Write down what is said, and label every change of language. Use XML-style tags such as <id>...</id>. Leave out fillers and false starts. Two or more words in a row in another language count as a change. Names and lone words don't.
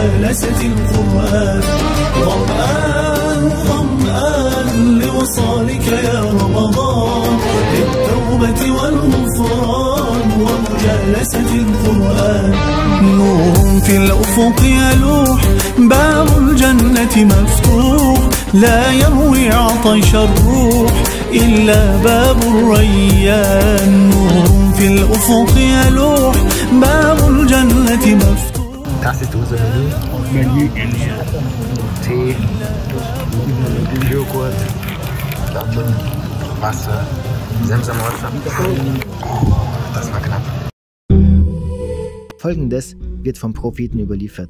<ar>مجالسة القرآن ظمآن ظمآن لوصالك يا رمضان للتوبة والغفران ومجالسة القرآن نور في الأفق يلوح باب الجنة مفتوح لا يروي عطش الروح إلا باب الريان نور في الأفق يلوح باب الجنة مفتوح.</ar> <de>Das ist unser Menü. Tee, Joghurt, Datteln, Wasser, Semsamwasser. Das war knapp. Folgendes wird vom Propheten überliefert.</de>